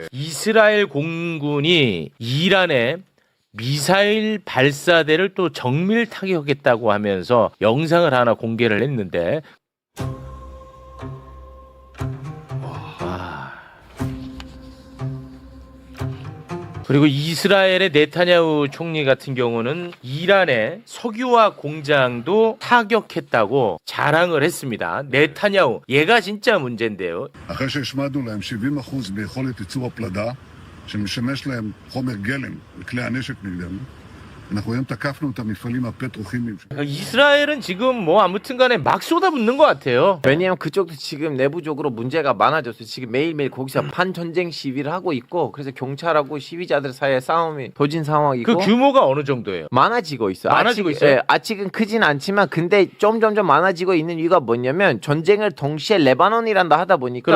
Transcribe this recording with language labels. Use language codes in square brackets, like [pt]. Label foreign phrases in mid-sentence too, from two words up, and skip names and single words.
[ko] 이스라엘 공군이 이란에 미사일 발사대를 또 정밀 타격했다고 하면서 영상을 하나 공개를 했는데 그리고 이스라엘의 네타냐후 총리 같은 경우는 이란의 석유화 공장도 타격했다고 자랑을 했습니다. 네타냐후 얘가 진짜 문제인데요. [he] אחרי שהשמדנו להם 70% ביכולת ייצור הפלדה, שמשמש להם חומר גלם לכלי הנשק נגדנו, אנחנו היום תקפנו את המפעלים הפטרוכימיים. [ko] 이스라엘은 지금 뭐 아무튼간에 막 쏟아붓는 것 같아요. 왜냐하면 그쪽도 지금 내부적으로 문제가 많아졌어요. 지금 매일매일 거기서 반전쟁 시위를 하고 있고 그래서 경찰하고 시위자들 사이에 싸움이 벌어진 상황이고 그 규모가 어느 정도예요? 많아지고 있어요. 많아지고 있어요? 예, 아직은 크진 않지만 근데 점점점 많아지고 있는 이유가 뭐냐면 전쟁을 동시에 레바논이란다 하다 보니까